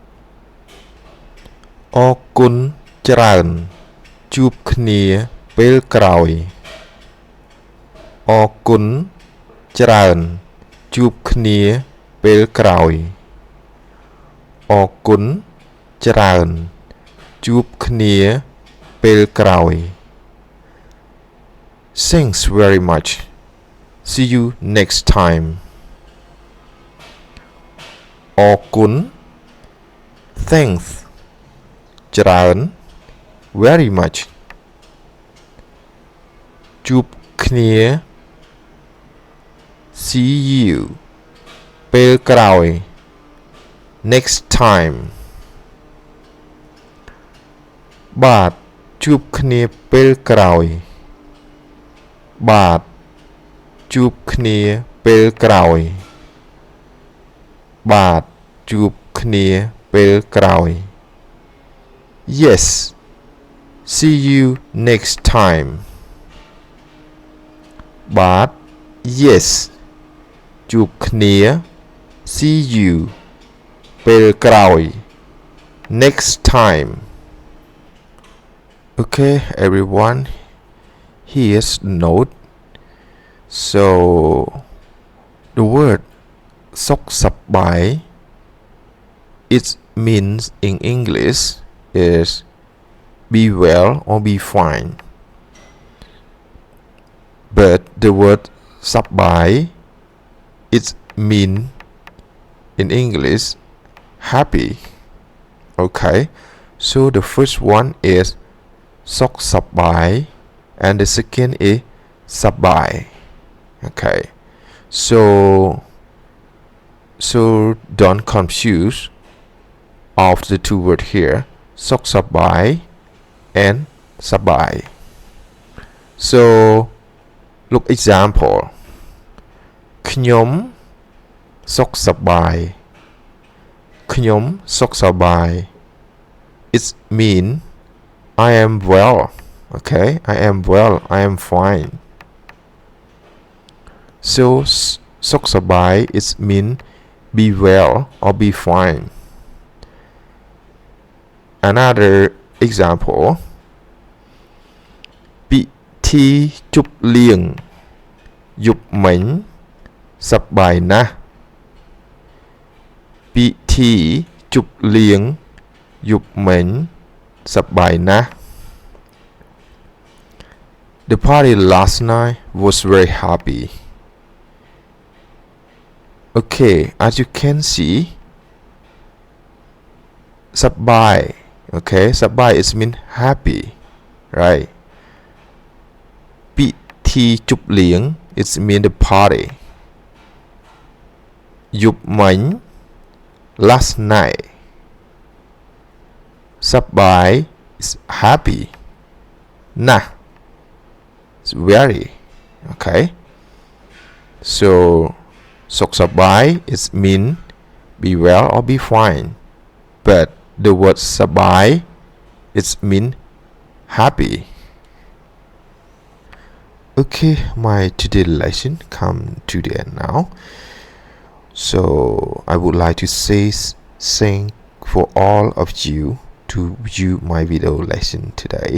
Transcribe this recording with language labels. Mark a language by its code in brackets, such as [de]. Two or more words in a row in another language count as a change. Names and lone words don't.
[km] អរគុណច្រើនជួបគ្នាពេលក្រោយអរគុណច្រើនជួបគ្នាពេលក្រោយអរគុណច្រើនជួបគ្នាពេលក្រោយ [en] Thanks very much. See you next time. អរគុណ Thanks ច្រើន very much ជួបគ្នា See you [km] ពេលក្រោយ [en] Next time [km] បាទជួបគ្នាពេលក្រោយបាទជួបគ្នាពេលក្រោយបាទជួបគ្នាពេលក្រោយ [en] Yes, see you next time. បាទ Yes ជួបគ្នា See you [km] ពេលក្រោយ [en] Next time. Okay, everyone. Here's the note. So the word សុខសប្បាយ it means in English is be well or be fine. But the word សប្បាយ it mean in English happy. Okay, so the first one is សុខសប្បាយ and the second is សប្បាយ okay, so don't confuse of the two words here សុខសប្បាយ and សប្បាយ so look example [km] ខ្ញុំសុខសប្បាយ ខ្ញុំសុខសប្បាយ [en] it mean I am well. Okay, I am well, I am fine. So សុខសប្បាយ it mean be well or be fine. Another example [km] ពិធីជប់លៀងយប់មិញសប្បាយណាស់ ពិធីជប់លៀងយប់មិញសប្បាយណាស់ [en] The party last night was very happy. Okay, as you can see សប្បាយ okay, សប្បាយ is mean happy, right? ពិធីជប់លៀង it mean the party. យប់មិញ last night. សប្បាយ is happy. Nah, it's very. Okay, so សុខសប្បាយ is mean be well or be fine, but the word សប្បាយ it mean happy. Okay, my today lesson come to the end now. So I would like to say thank for all of you to view my video lesson today.